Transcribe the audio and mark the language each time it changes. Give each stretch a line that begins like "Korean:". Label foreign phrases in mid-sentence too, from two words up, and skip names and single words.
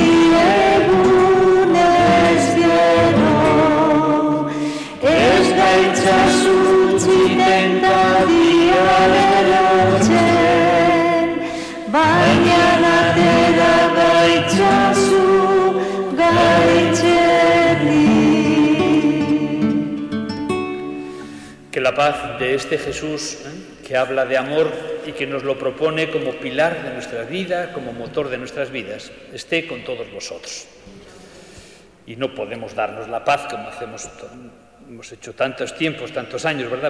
Basque: diegunez gero, ez gaitzazuntzi tentazioan erotzen, baina atera gaitzazu gaitzetik.
Spanish: Que la paz de este Jesús, que habla de amor y que nos lo propone como pilar de nuestra vida, como motor de nuestras vidas, esté con todos vosotros. Y no podemos darnos la paz como hemos hecho tantos tiempos, tantos años, ¿verdad?